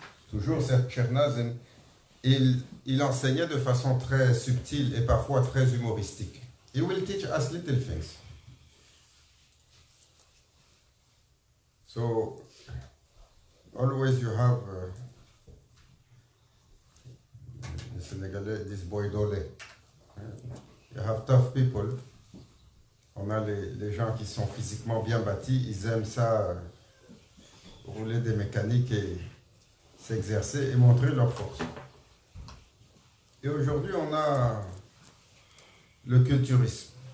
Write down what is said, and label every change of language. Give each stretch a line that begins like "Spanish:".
French: Toujours Cheikh Nazim, il enseignait de façon très subtile et parfois très humoristique.
English: He will teach us little things. So, always you have the Senegalese, this boy Dolé. You have tough people.
French: On a les gens qui sont physiquement bien bâtis, ils aiment ça, rouler des mécaniques et s'exercer et montrer leur force. Et aujourd'hui, on a le culturisme.